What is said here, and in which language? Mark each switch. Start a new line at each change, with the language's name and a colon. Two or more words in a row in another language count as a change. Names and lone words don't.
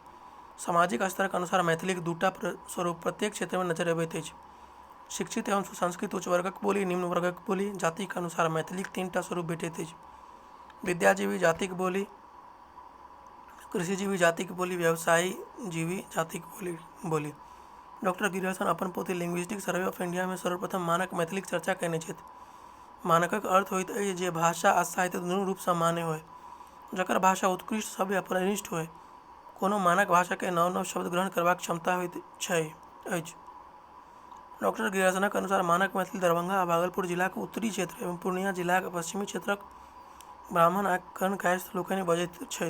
Maithili: सामाजिक स्तरक अनुसार मैथिलीक 2 टा स्वरूप प्रत्येक क्षेत्र में नजरि अबैत अछि: शिक्षित एवं सुसंस्कृत उच्च वर्गक बोली, निम्न वर्गक बोली। जातिक अनुसार मैथिलीक 3 टा स्वरूप भेटैत अछि: विद्याजीवी जातिक बोली, कृषिजीवी जातिक बोली, व्यवसायजीवी जातिक बोली। डॉक्टर ग्रियर्सन अपन पोथी लिंग्विस्टिक सर्वे ऑफ इंडिया में सर्वप्रथम मानक मैथिलीक चर्चा कयने छथि। मानकक अर्थ होइत अछि जे भाषा आ साहित्य दुनू रूप सँ मान्य होय, जकर भाषा उत्कृष्ट, सभ्य आ परिनिष्ठ होय। कोनो मानक भाषा के नव-नव शब्द ग्रहण करबाक क्षमता होइत अछि। डॉक्टर ग्रियर्सनक अनुसार मानक मैथिली दरभंगा आ भागलपुर जिलाक उत्तरी क्षेत्र एवं पूर्णिया जिलाक पश्चिमी क्षेत्रक ब्राह्मण आ कर्ण-कायस्थ लोकनि बजैत छथि।